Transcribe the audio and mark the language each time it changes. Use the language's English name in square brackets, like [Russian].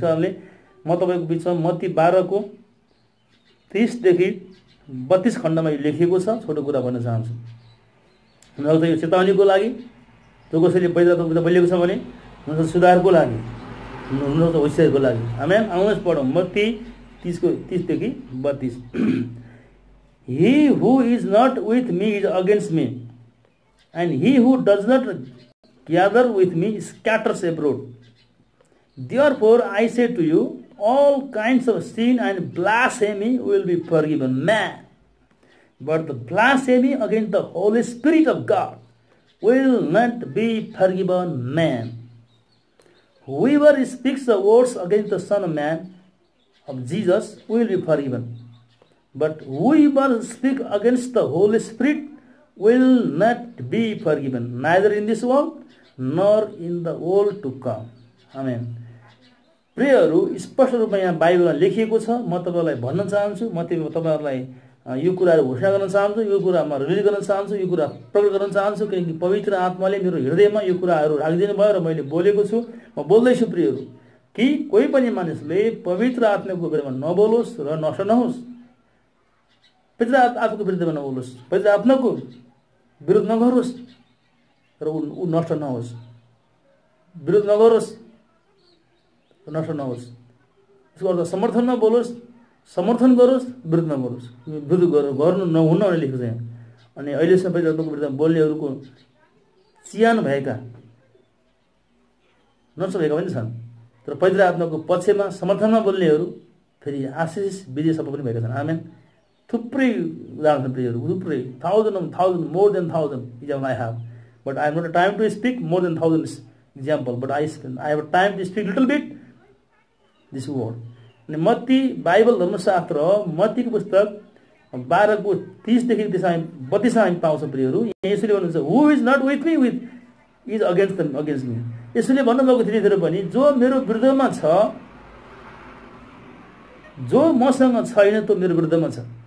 [Nepali] त्यस कारणले म तपाईँको बिचमा मत्ती 12 को 30 देखि 32 खण्डमा यो लेखिएको छ। छोटो कुरा भन्न चाहन्छु। उनीहरू त यो चेतावनीको लागि, जो कसैले पवित्र आत्माको विरुद्ध बोलेको छ भने उनीहरू सुधारको लागि, उनीहरू होसियारको लागि। आमेन। आउनुहोस् पढौँ मत्ती 30 देखि 32। [English] He who is not with me is against me, and he who does not gather with me scatters abroad. Therefore I say to you, all kinds of sin and blasphemy will be forgiven man, but the blasphemy against the Holy Spirit of God will not be forgiven man. Whoever speaks the words against the Son of Man, of Jesus, will be forgiven. But whoever speaks against the Holy Spirit will not be forgiven, neither in this world nor in the world to come. Amen. [Nepali] प्रियहरू, स्पष्ट रूपमा यहाँ बाइबलमा लेखिएको छ। म तपाईलाई भन्न चाहन्छु, म तपाईहरुलाई यो कुराहरु घोषणा गर्न चाहन्छु, यो कुरा म रिलिज गर्न चाहन्छु, यो कुरा प्रकट गर्न चाहन्छु, किनकि पवित्र आत्माले मेरो हृदयमा यो कुराहरु राखिदिनु भयो र मैले बोलेको छु। म बोल्दै छु प्रियहरू, कि कोही पनि मानिसले पवित्र आत्माको विरुद्धमा नबोलोस् र नष्ट नहोस्। पवित्र आत्माको विरुद्धमा नबोलोस्, पवित्र आत्माको विरोध नगरोस् र ऊ नष्ट नहोस्। विरोध नगरोस्, नष्ट नहोस्। यसको अर्थ समर्थनमा बोलोस्, समर्थन गरोस्, विरोध नगरोस्। विरोध गर्नु नहुन्न भनेर लेखेको छ यहाँ। अनि अहिलेसम्म पवित्र आत्माको विरुद्धमा बोल्नेहरूको चियान भएका नष्ट भएका पनि छन्, तर पवित्र आत्माको पक्षमा समर्थनमा बोल्नेहरू फेरि आशिष विजय सफल पनि भएका छन्। आमेन। थुप्रै उदाहरण छन् प्रियहरू, थुप्रै [English] thousand more than 1000 example I have, but I have not time to speak more than 1000 example, but I have time to speak little bit this word. [Nepali] अनि मत्ती बाइबल धर्मशास्त्र मत्तीको पुस्तक 12 को 30 देखि 32 हामी पाउँछौँ प्रियहरू। यसले भन्नुहुन्छ, [English] Who is not with me is against me. [Nepali] यसले भन्नुभएको थियो पनि, जो मेरो विरुद्धमा छ, जो मसँग छैन त्यो मेरो विरुद्धमा छ।